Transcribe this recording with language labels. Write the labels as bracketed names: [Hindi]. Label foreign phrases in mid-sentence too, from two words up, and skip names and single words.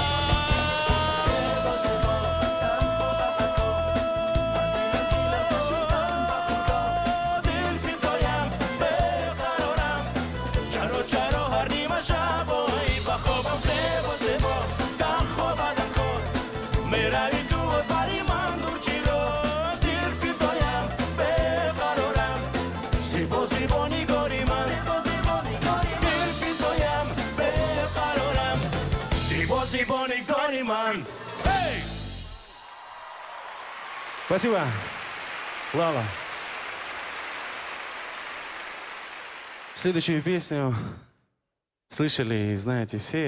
[Tajik] Дил фидоям, бехарорам, чаро, чаро, харнима шабо, и бахобам, зебо, зебо, танхо, баданхо, мерами ту аз бариман дурчиро, дил фидоям, бехарорам, зебо, зебо, не гориман. Дил фидоям, бехарорам, зебо, зебо, не гориман. [Russian] Спасибо, Лала. Следующую песню слышали и знаете все.